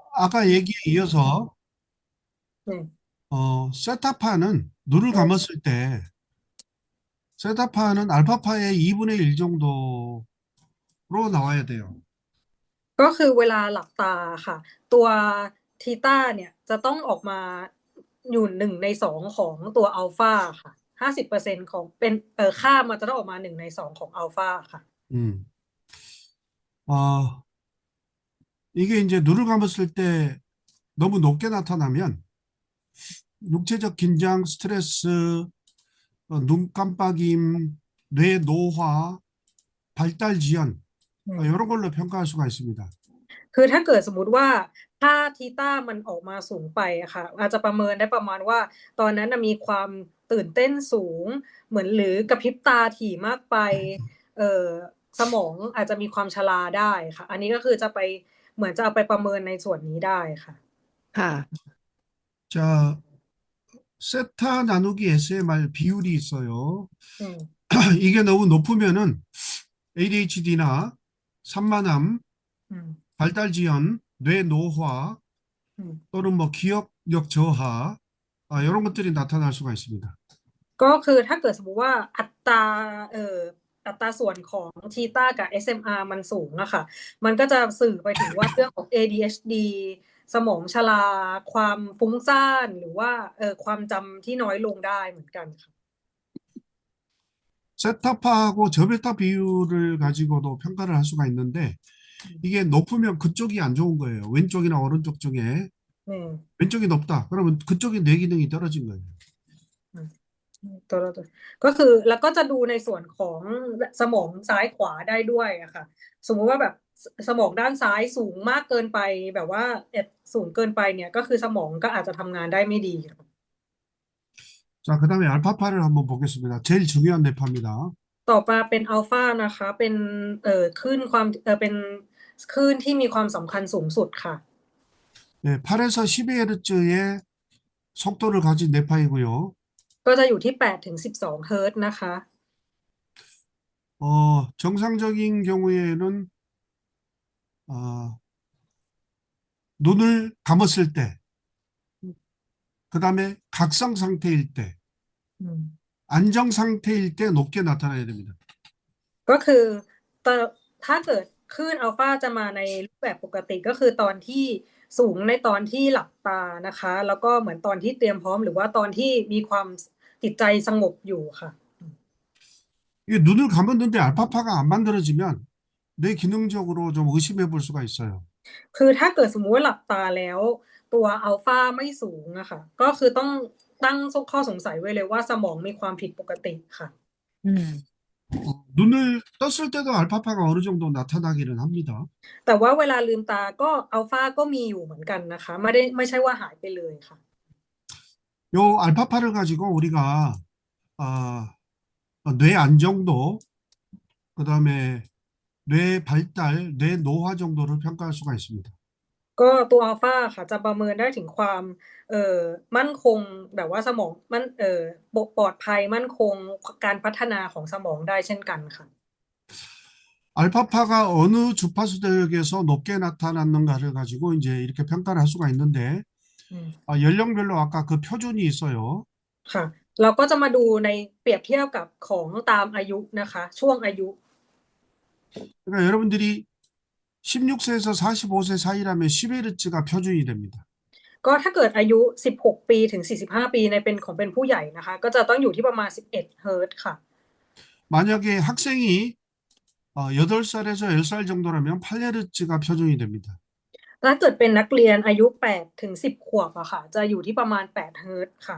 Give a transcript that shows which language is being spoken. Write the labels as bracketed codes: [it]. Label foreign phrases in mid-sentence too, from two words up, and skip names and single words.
[ko] 아까 얘기에 이어서 네. 세타파는 눈을 네. 감았을 때 세타파는 알파파의 2분의 1 정도로 나와야 돼요. [th] ก็คือเวลาหลับตาค่ะตัวทีตาเนี่ยจะต้องออกมาอยู่1/2ของตัวอัลฟาค่ะ50%ของเป็นค่ามันจะต้องออกมา1/2ของอัลฟาค่ะ [ko] 음. 어, 이게 이제 눈을 감았을 때 너무 높게 나타나면 육체적 긴장, 스트레스, 눈 깜빡임, 뇌 노화, 발달 지연, 이런 걸로 평가할 수가 있습니다. [th] คือถ้าเกิดสมมุติว่าถ้าทีต้ามันออกมาสูงไปอะค่ะอาจจะประเมินได้ประมาณว่าตอนนั้นน่ะมีความตื่นเต้นสูงเหมือนหรือกระพริบตาถี่มากไปเอ่อสมองอาจจะมีความชราได้ค่ะอันนี้ก็คือจะไปเหมือนจะเอาไปประเมินในส่วนนี้ได้ค่ะ ค่ะ [ko] 자, 세타 나누기 SMR 비율이 있어요. [th] อืม [ko] 이게 너무 높으면은 ADHD나 산만함, [th] อืม [ko] 발달 지연, 뇌 노화 [th] อืม [ko] 또는 뭐 기억력 저하 이런 것들이 나타날 수가 있습니다. [th] ก็คือถ้าเกิดสมมุติว่าเอ่ออัตราส่วนของทีตากับ SMR มันสูงอะค่ะมันก็จะสื่อไปถึงว่าเรื่องของ ADHD สมองชราความฟุ้งซ่านหรือว่าความจำที่น้อยลงได้เหมือนกันค่ะ [ko] 세타파하고 저베타 비율을 가지고도 평가를 할 수가 있는데 이게 높으면 그쪽이 안 좋은 거예요. 왼쪽이나 오른쪽 중에 [th] อืม [ko] 왼쪽이 높다. 그러면 그쪽이 뇌 기능이 떨어진 거예요. [th] ตัวเราตัวก็คือแล้วก็จะดูในส่วนของสมองซ้ายขวาได้ด้วยอะค่ะสมมุติว่าแบบสมองด้านซ้ายสูงมากเกินไปแบบว่าสูงเกินไปเนี่ยก็คือสมองก็อาจจะทำงานได้ไม่ดีค่ะ [ko] 자, 그다음에 알파파를 한번 보겠습니다. 제일 중요한 뇌파입니다. [th] ต่อมาเป็นอัลฟานะคะเป็นคลื่นความเป็นคลื่นที่มีความสำคัญสูงสุดค่ะ [ko] 네, 8에서 12Hz의 속도를 가진 뇌파이고요. [th] ก็จะอยู่ที่8 ถึง 12เฮิร์ตซ์นะคะ [ko] 정상적인 경우에는 어, 눈을 감았을 때, 그다음에 각성 상태일 때, [th] อืม [ko] 안정 상태일 때 높게 나타나야 됩니다. [th] ก็คือตอนถ้าเกิดคลื่นอัลฟาจะมาในรูปแบบปกติก็คือตอนที่สูงในตอนที่หลับตานะคะแล้วก็เหมือนตอนที่เตรียมพร้อมหรือว่าตอนที่มีความจิตใจสงบอยู่ค่ะ [ko] 이게 눈을 감았는데 알파파가 안 만들어지면 뇌 기능적으로 좀 의심해 볼 수가 있어요. [th] คือถ้าเกิดสมมุติว่าหลับตาแล้วตัวอัลฟาไม่สูงอะค่ะก็คือต้องตั้งข้อสงสัยไว้เลยว่าสมองมีความผิดปกติค่ะ [ko] 음. 눈을 떴을 때도 알파파가 어느 정도 나타나기는 합니다. [th] แต่ว่าเวลาลืมตาก็อัลฟาก็มีอยู่เหมือนกันนะคะไม่ใช่ว่าหายไปเลยค่ะ [ko] 요 알파파를 가지고 우리가 뇌 안정도, 그다음에 뇌 발달, 뇌 노화 정도를 평가할 수가 있습니다. [th] ก็ตัวอัลฟาค่ะจะประเมินได้ถึงความมั่นคงแบบว่าสมองปลอดภัยมั่นคงการพัฒนาของสมองได้เช่นกันค่ะ [ko] 알파파가 어느 주파수 대역에서 높게 나타났는가를 가지고 이제 이렇게 평가를 할 수가 있는데 [th] อืม [ko] 연령별로 아까 그 표준이 있어요. [th] ค่ะเราก็จะมาดูในเปรียบเทียบกับของตามอายุนะคะช่วงอายุ [ko] 그러니까 여러분들이 16세에서 45세 사이라면 10Hz가 표준이 됩니다. [th] ก็ถ้าเกิดอายุ16ปีถึง45ปีในเป็นผู้ใหญ่นะคะก็จะต้องอยู่ที่ประมาณ11เฮิร์ตซ์ค่ะ [ko] 만약에 학생이 8살에서 10살 정도라면 8Hz가 표준이 됩니다. [th] ถ้าเกิดเป็นนักเรียนอายุ8ถึง10ขวบอะค่ะจะอยู่ที่ประมาณ8เฮิร์ตซ์ค่ะ